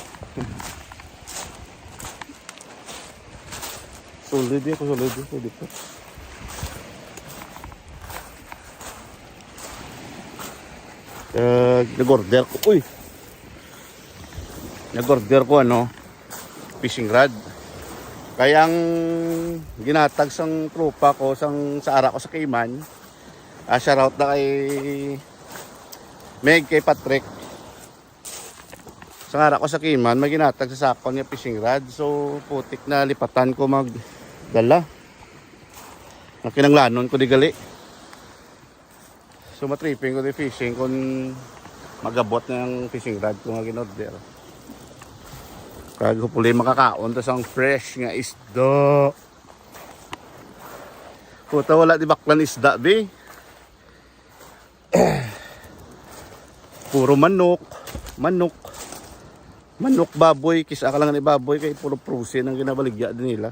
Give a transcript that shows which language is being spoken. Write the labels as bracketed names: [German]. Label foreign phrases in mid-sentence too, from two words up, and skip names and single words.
[Filipino] Solid ako, solid ako dito. [Hiligaynon] Nag-order ko. Uy! Nag-order ko [English] fishing rod. [Hiligaynon] Kaya ang ginatag sang tropa ko sa ara ko sa Cayman. Shoutout na kay Meg, kay Patrick. Sa ara ko sa Cayman, may ginatag sa sakon niya [English] fishing rod. [Hiligaynon] So putik na lipatan ko magdala. Nakinanglanon ko di gali. So matripping ko di fishing kung magabot na yung [English] fishing rod [Hiligaynon] ko nga ginorder. Kaya hopefully makakaon tas ang fresh nga isda. Puta wala di baklan isda be. Puro manok, baboy, kisa ka lang ni baboy kay puro prusin ang ginabaligya din nila.